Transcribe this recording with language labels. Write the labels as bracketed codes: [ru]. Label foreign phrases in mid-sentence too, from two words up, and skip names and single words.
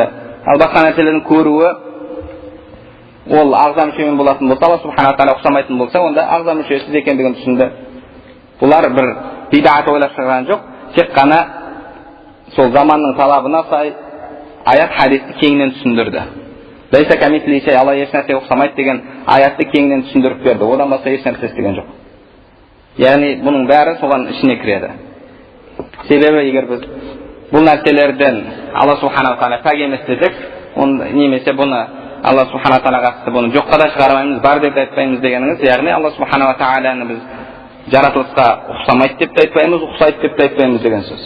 [kk] Ал басқа нәрселердің көруі ол ағза мүшемен болатын болса, Алла [ar] سبحانه وتعالى [kk] ұқсамайтын болса, онда ағза мүшесіз екендігін түсінді. Бұлар бір бидағат ойлап шығарған жоқ, тек қана сол заманның талабына сай аят хадисті кеңінен түсіндірді. [ar] ليس كمثله شيء, [kk] Алла еш нәрсеге ұқсамайды деген аятты кеңінен түсіндіріп берді. Одан басқа еш нәрсе істеген жоқ. Бұның бәрі соған ішіне кіреді. Себебі егер біз бұл нәрселерден Алла [ar] سبحانه وتعالى [kk] пәк емес десек, немесе бұны Алла субхана ва тағалаға қатысты бұны жоққа да шығармаймыз, бар деп айтпаймыз дегеніңіз, Алла субхана ва тағаланы біз жаратылысқа ұқсамайды деп те айтпаймыз, ұқсайды деп те айтпаймыз деген сөз.